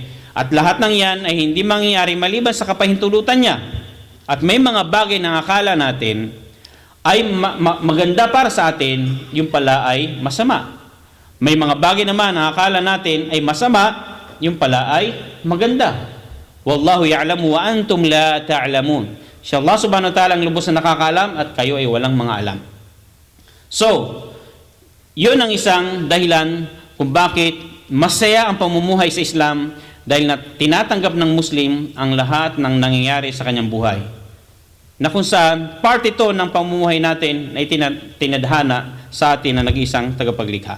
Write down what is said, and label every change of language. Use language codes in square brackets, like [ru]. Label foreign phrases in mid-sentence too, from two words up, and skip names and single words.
[tl] At lahat ng yan ay hindi mangyayari maliban sa kapahintulutan niya. At may mga bagay na akala natin ay maganda para sa atin, yung pala ay masama. May mga bagay naman na akala natin ay masama, yung pala ay maganda. [ar] والله يعلم وأنتم لا تعلمون. [tl] Si Allah [ar] سبحانه وتعالى [tl] ang lubos na nakakaalam at kayo ay walang mga alam. So, yun ang isang dahilan kung bakit masaya ang pamumuhay sa Islam dahil tinatanggap ng Muslim ang lahat ng nangyayari sa kanyang buhay. Na kung saan part ito ng pamumuhay natin ay tinadhana sa atin na nag-iisang tagapaglikha.